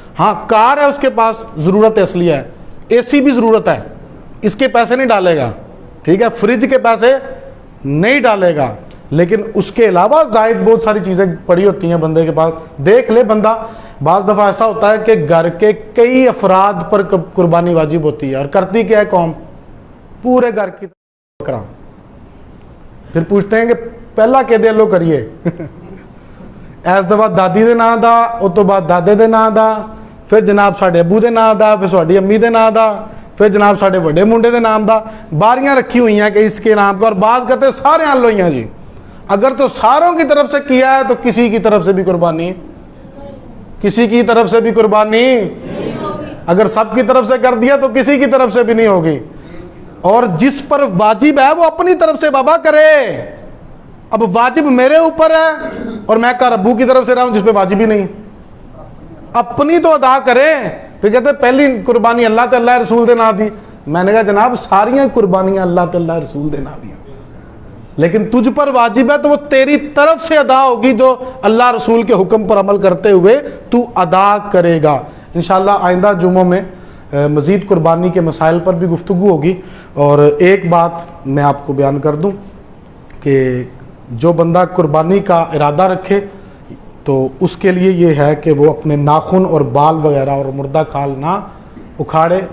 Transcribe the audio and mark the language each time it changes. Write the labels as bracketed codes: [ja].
[ur] ہاں کار ہے اس کے پاس, ضرورت اصلیہ ہے, اے سی بھی ضرورت ہے, اس کے پیسے نہیں ڈالے گا, ٹھیک ہے, فریج کے پیسے نہیں ڈالے گا, لیکن اس کے علاوہ زائد بہت ساری چیزیں پڑی ہوتی ہیں بندے کے پاس. دیکھ لے بندہ, بعض دفعہ ایسا ہوتا ہے کہ گھر کے کئی افراد پر قربانی واجب ہوتی ہے, اور کرتی کیا ہے قوم؟ پورے گھر کی بکرا. پھر پوچھتے ہیں کہ [pa] پہلا کہ دے لو کریے ایس دفعہ دادی دے نام دا, اس تو بعد دادے دے نام دا, پھر جناب ساڈے ابو دے نام دا, پھر ساڈی امی دے نام دا, پھر جناب ساڈے وڈے منڈے دے نام دا. [ur] باریاں رکھی ہوئی ہیں کہ اس کے نام کا, اور بات کرتے سارے آن لوئیاں جی. اگر تو ساروں کی طرف سے کیا ہے تو کسی کی طرف سے بھی قربانی, کسی کی طرف سے بھی قربانی, اگر سب کی طرف سے کر دیا تو کسی کی طرف سے بھی نہیں ہوگی. اور جس پر واجب ہے وہ اپنی طرف سے بابا کرے. اب واجب میرے اوپر ہے اور میں کر ابو کی طرف سے رہا ہوں جس پہ واجب ہی نہیں, اپنی تو ادا کرے. [pa] پھر کہتے پہلی قربانی اللہ تے اللہ رسول دے نام دی. [ur] میں نے کہا جناب [pa] ساریاں قربانیاں اللہ تے اللہ رسول دے نام دی, [ur] لیکن تجھ پر واجب ہے تو وہ تیری طرف سے ادا ہوگی جو اللہ رسول کے حکم پر عمل کرتے ہوئے تو ادا کرے گا. انشاءاللہ آئندہ جمعوں میں مزید قربانی کے مسائل پر بھی گفتگو ہوگی. اور ایک بات میں آپ کو بیان کر دوں کہ جو بندہ قربانی کا ارادہ رکھے تو اس کے لیے یہ ہے کہ وہ اپنے ناخن اور بال وغیرہ اور مردہ کھال نہ اکھاڑے.